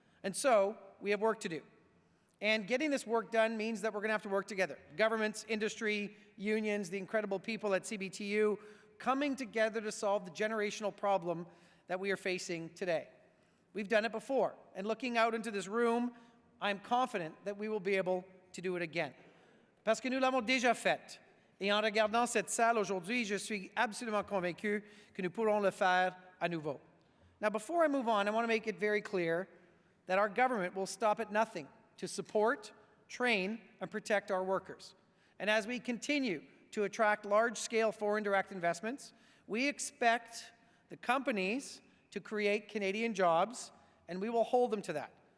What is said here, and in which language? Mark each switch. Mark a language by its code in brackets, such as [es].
[en] And so, we have work to do. And getting this work done means that we're going to have to work together. Governments, industry, unions, the incredible people at CBTU, coming together to solve the generational problem that we are facing today. We've done it before, and looking out into this room, I'm confident that we will be able to do it again. [fr] Parce que nous l'avons déjà fait. Et en regardant cette salle aujourd'hui, je suis absolument convaincu que nous pourrons le faire à nouveau. [en] Now, before I move on, I want to make it very clear that our government will stop at nothing to support, train, and protect our workers. And as we continue to attract large-scale foreign direct investments, we expect the companies to create Canadian jobs, and we will hold them to that.